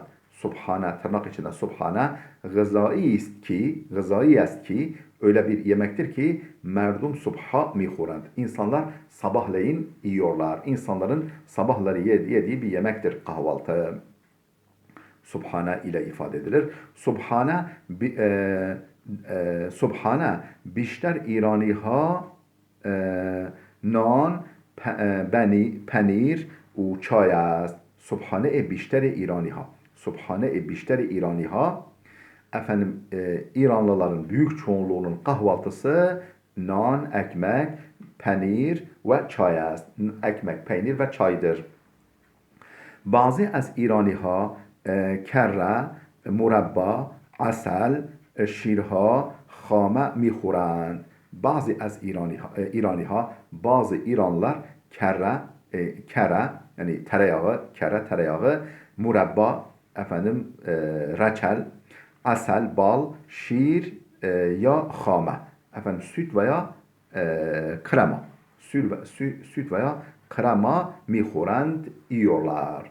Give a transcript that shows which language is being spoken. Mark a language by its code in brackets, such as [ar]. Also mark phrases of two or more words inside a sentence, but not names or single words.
[tr] Subhane, tırnak içinde subhane, [fa] غذایی است که [tr] öyle bir yemektir ki [fa] مردم صبح میخورند. [tr] İnsanlar sabahleyin yiyorlar. İnsanların sabahları yediği bir yemektir kahvaltı. Subhane ile ifade edilir. [fa] Subhane بیشتر ایرانی ها نان پنیر و چای است. Subhane بیشتر ایرانی ها. Subhane بیشتر ایرانی ها, [tr] İranlıların büyük çoğunluğunun kahvaltısı nan, ekmek, peynir ve çay است. Ekmek, peynir ve çaydır. Bazı [fa] از ایرانی ها [tr] kere, murabba, asal, şirha, [fa] خامه میخورند. بعضی از ایرانی ها [tr] bazı İranlılar kere yani tereyağı, murabba, reçel, asel, bal, [fa] شیر یا خامه, [tr] süt veya krema, süt veya krema mikhurand yiyorlar.